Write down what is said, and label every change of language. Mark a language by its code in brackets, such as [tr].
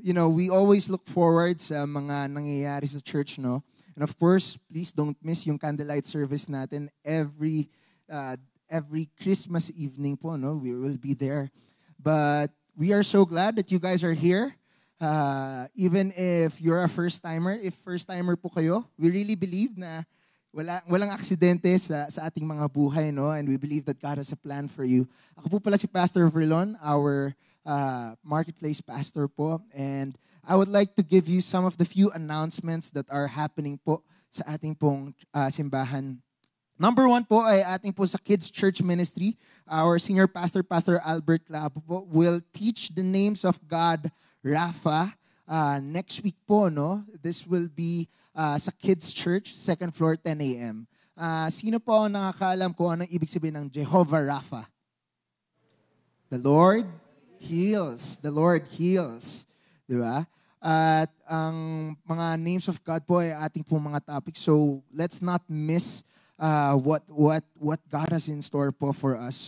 [en] We always look forward sa mga nangyayari sa church, no? And of course, please don't miss yung candlelight service natin every Christmas evening po, no? We will be there. But we are so glad that you guys are here. Even if you're a first-timer, if first-timer po kayo, we really believe na walang aksidente sa ating mga buhay, no? And we believe that God has a plan for you. Ako po pala si Pastor Verlon, our marketplace pastor po. And I would like to give you some of the few announcements that are happening po sa ating pong simbahan. Number 1 po ay ating po sa Kids Church Ministry. Our senior pastor, Pastor Albert Labo po, will teach the names of God, Rafa, next week po, no? This will be sa Kids Church, second floor, 10 a.m. [tl] Sino po ang nakakaalam kung anong ibig sabihin ng Jehovah Rapha? [en] The Lord heals. The Lord heals. Di ba? [tl] At ang mga names of God po ay ating pong mga topics. [en] So let's not miss what God has in store po for us.